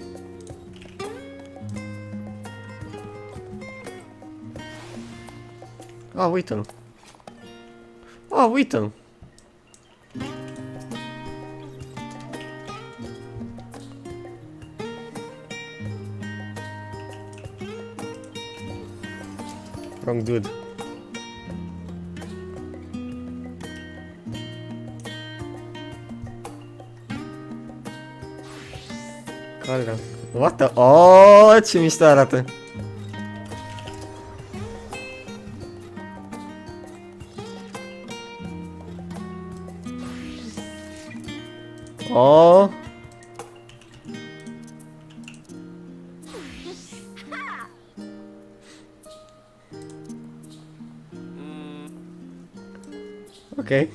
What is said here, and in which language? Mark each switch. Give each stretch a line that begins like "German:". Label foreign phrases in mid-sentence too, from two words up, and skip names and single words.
Romanian: A, uite-l. A, uite-l.
English: Wrong dude.
Romanian: Care?
English: What the?
Romanian: Oh, ce mișto arată. Oh. Ok.